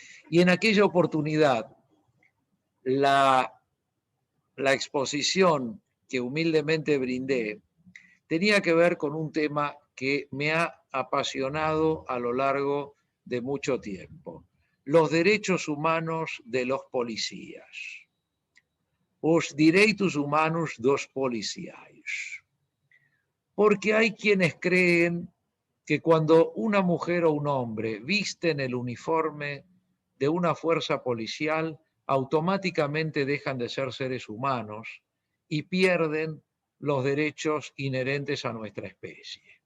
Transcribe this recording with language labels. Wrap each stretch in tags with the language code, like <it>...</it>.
<es>Y en aquella oportunidad, la exposición que humildemente brindé tenía que ver con un tema que me ha apasionado a lo largo de mucho tiempo: los derechos humanos de los policías.</es> <pt>Os direitos humanos dos policiais.</pt> <es>Porque hay quienes creen que cuando una mujer o un hombre visten el uniforme de una fuerza policial, automáticamente dejan de ser seres humanos y pierden los derechos inherentes a nuestra especie.</es>